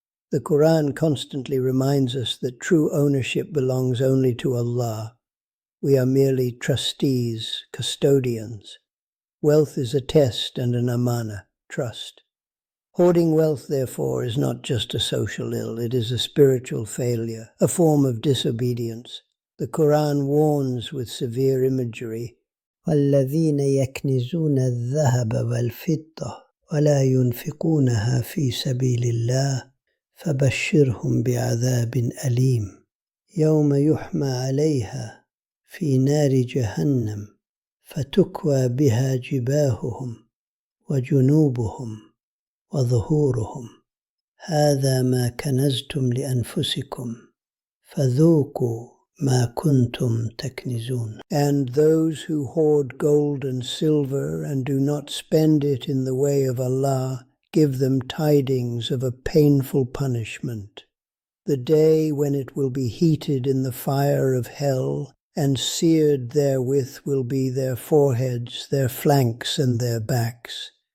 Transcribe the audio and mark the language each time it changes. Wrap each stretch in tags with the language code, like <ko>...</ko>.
<en>The Quran constantly reminds us that true ownership belongs only to Allah. We are merely trustees, custodians. Wealth is a test and an amana, trust. Hoarding wealth, therefore, is not just a social ill, it is a spiritual failure, a form of disobedience. The Quran warns with severe imagery,</en> <ar>وَالَّذِينَ يَكْنِزُونَ الذَّهَبَ وَالْفِضَّةَ وَلَا يُنْفِقُونَهَا فِي سَبِيلِ اللَّهِ فَبَشِّرْهُم بِعَذَابٍ أَلِيمٍ يَوْمَ يُحْمَى عَلَيْهَا فِي نَارِ جَهَنَّمَ فَتُكْوَى بِهَا جِبَاهُهُمْ وَجُنُوبُهُمْ وظهورهم هذا ما كنزتم لأنفسكم فذوقوا ما كنتم تكنزون.</ar> <en>And those who hoard gold and silver and do not spend it in the way of Allah, give them tidings of a painful punishment, the day when it will be heated in the fire of hell, and seared therewith will be their foreheads, their flanks, and their backs.</en>